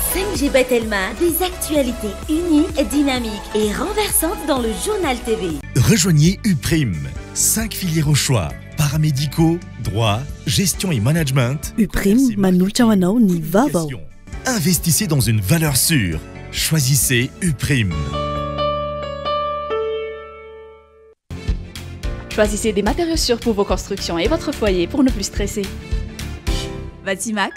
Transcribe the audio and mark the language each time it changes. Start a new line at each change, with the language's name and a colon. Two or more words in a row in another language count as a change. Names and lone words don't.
French: Angie Telma, des actualités uniques, dynamiques et renversantes dans le journal TV. Rejoignez UPRIM, 5 filières au choix, paramédicaux, droit, gestion et management.
Malagasy: UPRIM, manolotra ho anao ny vaovao.
French: Investissez dans une valeur sûre. Choisissez UPRIM. Choisissez des matériaux sûrs pour vos constructions et votre foyer pour ne plus stresser. Vatimax,